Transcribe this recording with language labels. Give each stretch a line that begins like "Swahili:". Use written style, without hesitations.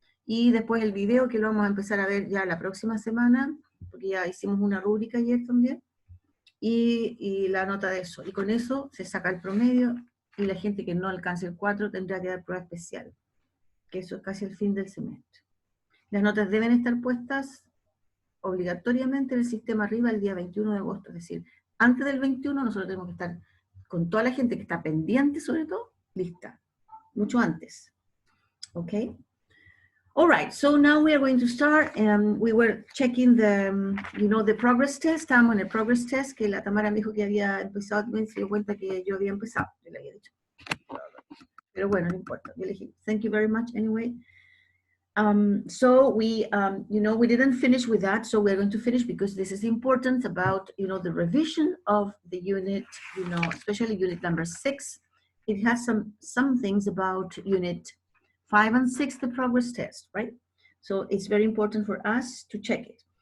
Spanish: Y después el video, que lo vamos a empezar a ver ya la próxima semana, porque ya hicimos una rúbrica ayer también, y la nota de eso. Y con eso se saca el promedio, y la gente que no alcance el 4 tendrá que dar prueba especial, que eso es casi el fin del semestre. Las notas deben estar puestas obligatoriamente en el sistema arriba el día 21 de agosto, es decir, antes del 21 nosotros tenemos que estar con toda la gente que está pendiente, sobre todo, lista. Mucho antes. Okay?
English: All right, so now we are going to start. We were checking the progress test.
Spanish: Estábamos en el progress test, que la Tamara me dijo que había empezado, me dio cuenta que yo había empezado, yo le había dicho. Pero bueno, no importa. Yo le dije,
English: thank you very much anyway. So we didn't finish with that, so we're going to finish because this is important about, the revision of the unit, especially unit number 6. It has some things about unit 5 and 6, the progress test, right? So it's very important for us to check it.